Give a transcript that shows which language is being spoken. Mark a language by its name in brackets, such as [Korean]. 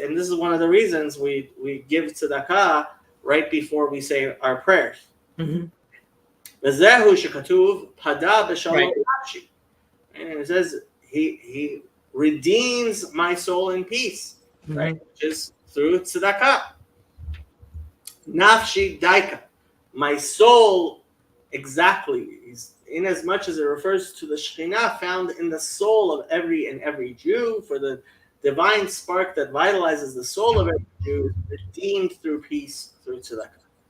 [English] And this is one of the reasons we give tzedakah right before we say our prayers. [Hebrew] וזהו שכתוב פדה בשלום נפשי. [English] And it says he redeems my soul in peace. Right, which is through tzedakah. [Hebrew] Nafshi daika, [English] my soul, exactly, is in as much as it refers to the Shekhinah found in the soul of every Jew, for the divine spark that vitalizes the soul of every Jew, redeemed through peace, through tzedakah.